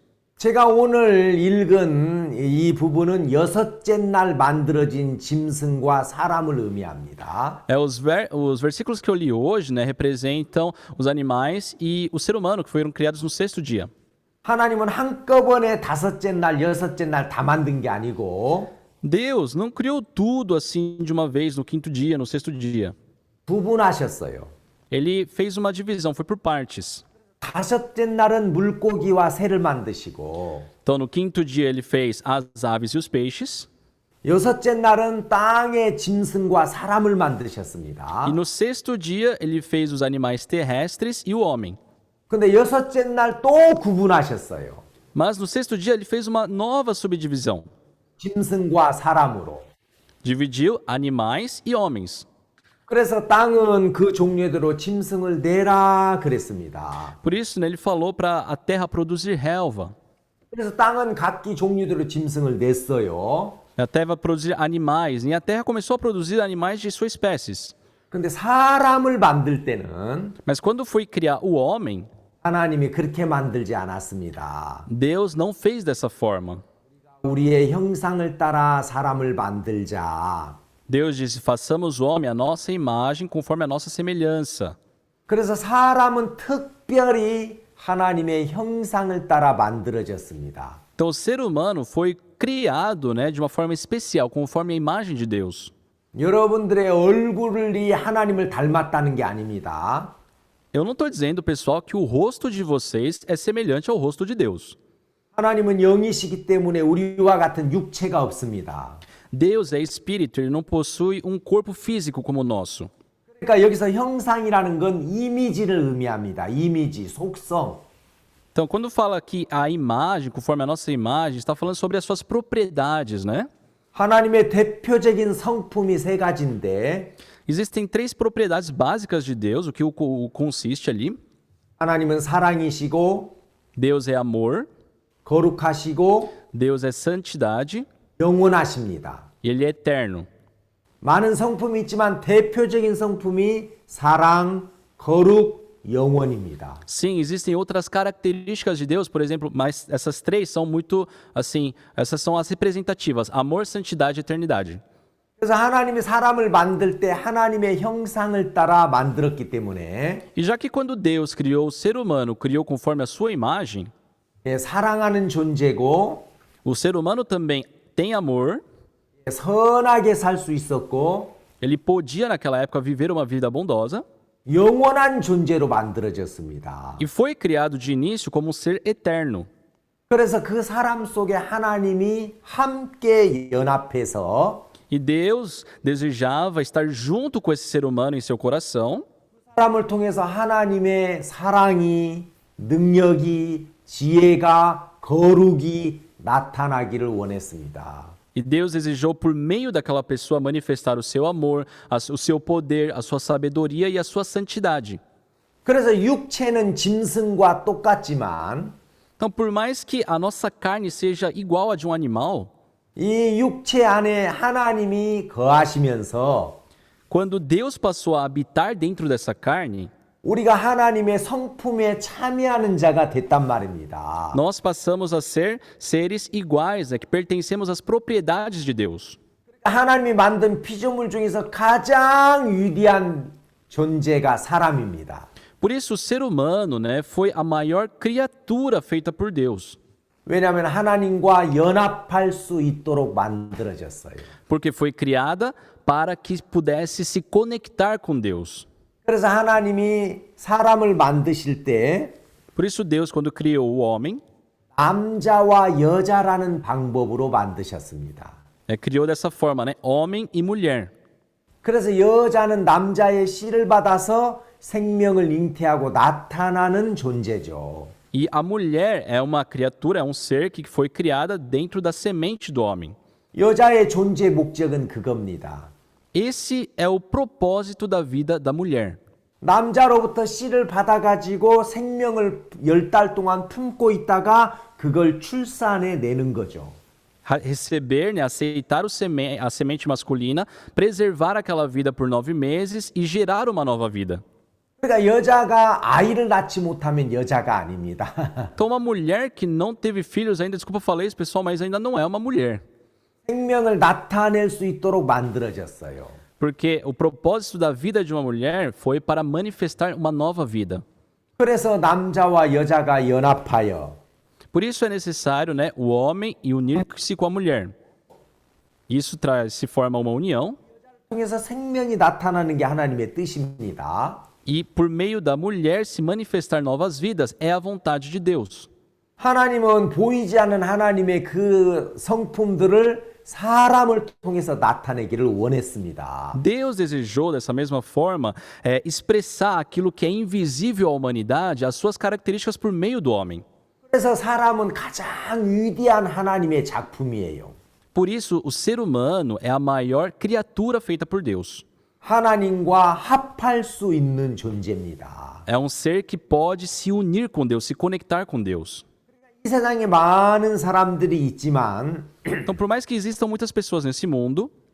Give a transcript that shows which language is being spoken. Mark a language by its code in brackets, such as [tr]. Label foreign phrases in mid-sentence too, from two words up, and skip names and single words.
[ko] 제가 오늘 읽은 이 부분은 여섯째 날 만들어진 짐승과 사람을 의미합니다. [pt] Os versículos que eu li hoje, né, representam os animais e o ser humano que foram criados no sexto dia. [ko] 하나님은 한꺼번에 다섯째 날, 여섯째 날 다 만든 게 아니고 [pt] Deus não criou tudo assim de uma vez no quinto dia, no sexto dia. [ko] 구분하셨어요. [pt] Ele fez uma divisão, foi por partes. [ko] 다섯째 날은 물고기와 새를 만드시고 [pt] Então, no quinto dia, ele fez as aves e os peixes. [ko] 여섯째 날은 땅의 짐승과 사람을 만드셨습니다. [pt] E no sexto dia, ele fez os animais terrestres e o homem. [ko] 근데 여섯째 날 또 구분하셨어요. [pt] Mas no sexto dia, ele fez uma nova subdivisão. [ko] 짐승과 사람으로. [pt] Dividiu animais e homens. [ko] 그래서 땅은 그 종류대로 짐승을 내라 그랬습니다. [pt] Por isso, né, ele falou para a terra produzir relva. [ko] 그래서 땅은 각기 종류대로 짐승을 냈어요. [pt] A terra vai produzir animais. E a terra começou a produzir animais de suas espécies. [ko] 근데 사람을 만들 때는 [pt] Mas quando foi criar o homem, [ko] 하나님이 그렇게 만들지 않았습니다. [pt] Deus não fez dessa forma. [ko] 우리의 형상을 따라 사람을 만들자. [pt] Deus disse, façamos o homem à nossa imagem, conforme a nossa semelhança. [ko] 그래서 사람은 특별히 하나님의 형상을 따라 만들어졌습니다. [pt] Então, o ser humano foi criado, né, de uma forma especial, conforme a imagem de Deus. [ko] 여러분들의 얼굴이 하나님을 닮았다는 게 아닙니다. [pt] Eu não estou dizendo, pessoal, que o rosto de vocês é semelhante ao rosto de Deus. [ko] 하나님은 영이시기 때문에 우리와 같은 육체가 없습니다. [pt] Deus é espírito, ele não possui um corpo físico como o nosso. [ko] 그러니까 여기서 형상이라는 건 이미지를 의미합니다. 이미지, 속성. [pt] Então, quando fala aqui a imagem, conforme a nossa imagem, está falando sobre as suas propriedades, né? [ko] 하나님의 대표적인 성품이 세 가지인데 [pt] Existem três propriedades básicas de Deus, o que consiste ali. [ko] 하나님은 사랑이시고 [pt] Deus é amor, [ko] 거룩하시고 [pt] Deus é santidade [ko] 영원하십니다. [pt] e ele é eterno. [ko] 많은 성품이 있지만 대표적인 성품이 사랑, 거룩, 영원입니다. [pt] Sim, existem outras características de Deus, por exemplo, mas essas três são muito, assim, essas são as representativas: amor, santidade e eternidade. [ko] 그래서 하나님이 사람을 만들 때 하나님의 형상을 따라 만들었기 때문에 [pt] E já que quando Deus criou o ser humano, criou conforme a sua imagem, [ko] 사랑하는 존재고 [pt] o ser humano também tem amor, [ko] 선하게 살 수 있었고 [pt] ele podia naquela época viver uma vida bondosa [ko] 영원한 존재로 만들어졌습니다. [pt] e foi criado de início como um ser eterno. [ko] 그래서 그 사람 속에 하나님이 함께 연합해서 [pt] E Deus desejava estar junto com esse ser humano em seu coração, [ko] 사람을 통해서 하나님의 사랑이, 능력이, 지혜가, 거룩이 나타나기를 원했습니다. [pt] e Deus desejou por meio daquela pessoa manifestar o seu amor, o seu poder, a sua sabedoria e a sua santidade. [ko] 그래서 육체는 짐승과 똑같지만 [pt] Então, por mais que a nossa carne seja igual a de um animal, [ko] 이 육체 안에 하나님이 거하시면서 [pt] quando Deus passou a habitar dentro dessa carne, [ko] 우리가 하나님의 성품에 참여하는 자가 됐단 말입니다. [pt] nós passamos a ser seres iguais, que pertencemos às propriedades de Deus. [ko] 하나님이 만든 피조물 중에서 가장 위대한 존재가 사람입니다. [pt] Por isso, o ser humano, foi a maior criatura feita por Deus. [ko] 왜냐하면 하나님과 연합할 수 있도록 만들어졌어요. [pt] Porque foi criada para que pudesse se conectar com Deus. [ko] 그래서 하나님이 사람을 만드실 때 [pt] Por isso, Deus, quando criou o homem, [ko] 남자와 여자라는 방법으로 만드셨습니다. [pt] criou dessa forma, homem e mulher. [ko] 그래서 여자는 남자의 씨를 받아서 생명을 잉태하고 나타나는 존재죠. [pt] E a mulher é uma criatura, é um ser que foi criada dentro da semente do homem. [ko] 여자의 존재 목적은 그겁니다. [pt] Esse é o propósito da vida da mulher. [ko] 남자로부터 씨를 받아가지고 생명을 10달 동안 품고 있다가 그걸 출산해 내는 거죠. [pt] Receber, aceitar a semente masculina, preservar aquela vida por 9 meses e gerar uma nova vida. [ko] 그러니까 여자가 아이를 낳지 못하면 여자가 아닙니다. [pt] Então, uma mulher que não teve filhos ainda, desculpa falar isso, pessoal, mas ainda não é uma mulher. [ko] 생명을 나타낼 수 있도록 만들어졌어요. [pt] Porque o propósito da vida de uma mulher foi para manifestar uma nova vida. [ko] 그래서 남자와 여자가 연합하여 [pt] Por isso é necessário, o homem e unir-se com a mulher. Isso se forma uma união. [ko] 통해서 생명이 나타나는 게 하나님의 뜻입니다. [pt] E por meio da mulher se manifestar novas vidas é a vontade de Deus. [ko] 하나님은 보이지 않는 하나님의 그 성품들을 사람을 통해서 나타내기를 원했습니다. [pt] Deus desejou, dessa mesma forma, expressar aquilo que é invisível à humanidade, as suas características por meio do homem. [ko] 그래서 사람은 가장 위대한 하나님의 작품이에요. [pt] Por isso, o ser humano é a maior criatura feita por Deus. [ko] 하나님과 합할 수 있는 존재입니다. [pt] É um ser que pode se unir com Deus, se conectar com Deus. [ko] 이 세상에 많은 사람들이 있지만 [pt] Então, por mais que existam muitas pessoas nesse mundo,